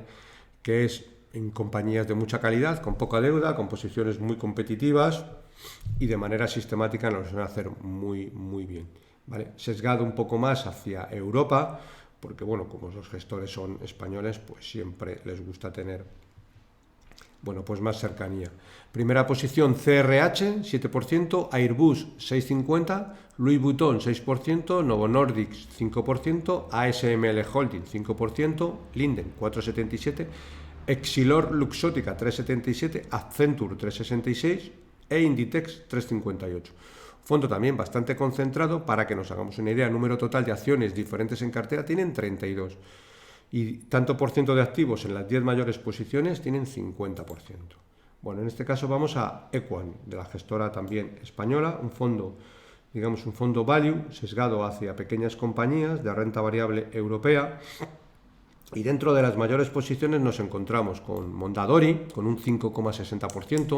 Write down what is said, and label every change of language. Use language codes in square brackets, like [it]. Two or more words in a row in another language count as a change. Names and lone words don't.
[es] Que es en compañías de mucha calidad, con poca deuda, con posiciones muy competitivas y de manera sistemática nos van a hacer muy bien, ¿vale? Sesgado un poco más hacia Europa, porque bueno, como los gestores son españoles, pues siempre les gusta tener, bueno, pues más cercanía. Primera posición, CRH, 7%, Airbus, 6,50%, Louis Vuitton, 6%, Novo Nordisk, 5%, ASML Holding, 5%, Linden, 4,77%, Exilor Luxótica, 3,77%, Accenture, 3,66% e Inditex, 3,58%. Fondo también bastante concentrado. Para que nos hagamos una idea, el número total de acciones diferentes en cartera tienen 32. Y tanto por ciento de activos en las 10 mayores posiciones tienen 50%. Bueno, en este caso vamos a Equan, de la gestora también española, un fondo, digamos un fondo value, sesgado hacia pequeñas compañías de renta variable europea, Y dentro de las mayores posiciones nos encontramos con Mondadori, con un 5,60%.